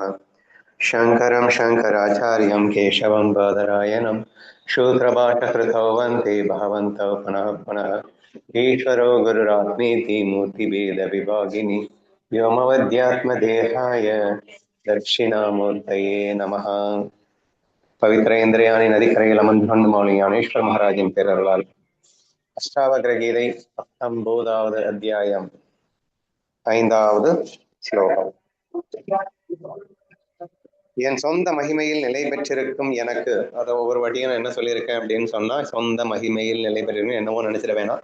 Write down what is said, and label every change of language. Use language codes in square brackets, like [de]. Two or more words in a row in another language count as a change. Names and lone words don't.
[sa] शङ्करं शङ्कराचार्यं केशवं बादरायणं शूद्रपाठकृतौ वन्दे भगवन्तौ पुनः पुनः। ईश्वरो गुरुरात्मेति मूर्तिभेदविभागिनि व्योमवद्यात्मदेहाय दक्षिणामूर्तये नमः. [ta] பவித்ர இந்திரியாணி नदिकரையில் அமர்ந்து மௌலி ஞானேஸ்வர மகாராஜின் பேரருளால் அஷ்டாவக்ர கீதை 19வது அத்தியாயம் 5வது ஸ்லோகம். என் சொந்த மகிமையில் நிலை பெற்றிருக்கும் எனக்கு, அதை ஒவ்வொரு வாட்டியும் நான் என்ன சொல்லியிருக்கேன் அப்படின்னு சொன்னா, சொந்த மகிமையில் நிலை பெற்றிருக்கும் என்னவோ நினைச்சிட வேணாம்.